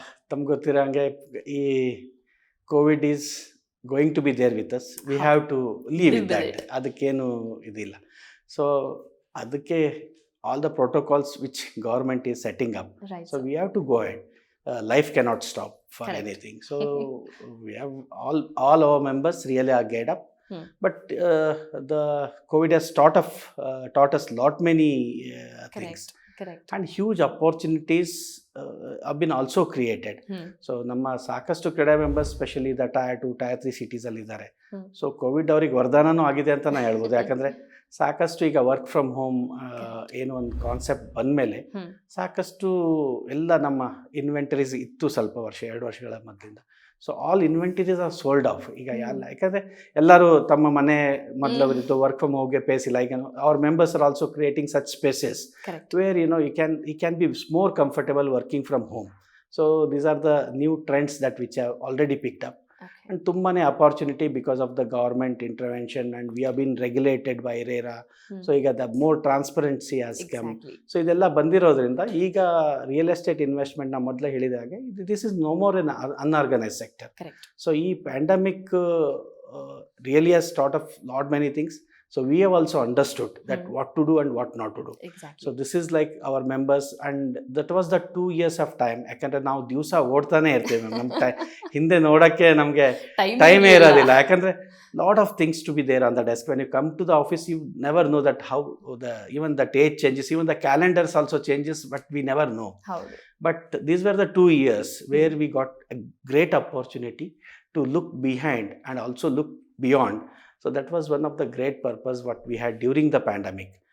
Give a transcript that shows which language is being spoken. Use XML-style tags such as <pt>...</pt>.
<kn>ತಮ್ಗೆ ಗೊತ್ತಿರೋ ಹಂಗೆ ಈ</kn> <en>COVID is going to be there with us, we have to live with that.</en> <kn>ಅದಕ್ಕೇನು ಇದಿಲ್ಲ.</kn> <en>So ಅದಕ್ಕೆ all the protocols which government is setting up, so we have to go ahead. Life cannot stop for anything. So we have all our members really are geared up. But the COVID has taught us lot many things. Correct. And huge opportunities have been also created.</en> <kn>So ನಮ್ಮ ಸಾಕಷ್ಟು ಕ್ರೀಡಾ members specially the Tier 2 Tier 3 cities ಅಲ್ಲಿ ಇದ್ದಾರೆ. So Covid ಅವ್ರಿಗೆ ವರದಾನನೂ ಆಗಿದೆ ಅಂತ ನಾನು ಹೇಳ್ಬೋದು. ಯಾಕಂದರೆ ಸಾಕಷ್ಟು ಈಗ ವರ್ಕ್ ಫ್ರಮ್ ಹೋಮ್ ಏನೋ ಒಂದು ಕಾನ್ಸೆಪ್ಟ್ ಬಂದಮೇಲೆ ಸಾಕಷ್ಟು ಎಲ್ಲ ನಮ್ಮ ಇನ್ವೆಂಟರೀಸ್ ಇತ್ತು ಸ್ವಲ್ಪ 2 ವರ್ಷಗಳ ಮೊದಲಿಂದ.</kn> <en>so all inventories are sold off</en> <kn>ಈಗ. ಯಾಕಂದರೆ ಎಲ್ಲರೂ ತಮ್ಮ ಮನೆ ಮೊದಲವರಿದ್ದು ವರ್ಕ್ ಫ್ರಮ್ ಹೋಮ್ಗೆ ಪೇಸ್ ಇಲ್ಲ.</kn> <en>ಈಗ our members are also creating such spaces where you can be more comfortable working from home. So these are the new trends that which have already picked up. And ತುಂಬಾನೇ opportunity because of the government intervention and we have been regulated by RERA.</en> <kn>So ಈಗ</kn> <en>The more transparency has come.</en> <kn>So ಇದೆಲ್ಲ ಬಂದಿರೋದ್ರಿಂದ ಈಗ real estate ಇನ್ವೆಸ್ಟ್ಮೆಂಟ್ನ ಮೊದಲೇ ಹೇಳಿದ ಹಾಗೆ</kn> <en>This is no more an unorganise sector. So ಈ pandemic really has taught of lot many things. So we have also understood that what to do and what not to do. Exactly. So this is like our members, and that was the 2 years of time.</en> <kn>ಯಾಕಂದರೆ ನಾವು ದಿವಸ ಓಡ್ತಾನೆ ಇರ್ತೀವಿ. ನಮ್ಮ ಹಿಂದೆ ನೋಡೋಕ್ಕೆ ನಮಗೆ ಟೈಮೇ ಇರೋದಿಲ್ಲ.</kn> <en>ಯಾಕಂದರೆ lot of things to be there on the desk. When you come to the office you never know that how even the date changes, even the calendars also changes, but we never know. But these were the 2 years where we got a great opportunity to look behind and also look beyond. So that was one of the great purpose what we had during the pandemic.</en>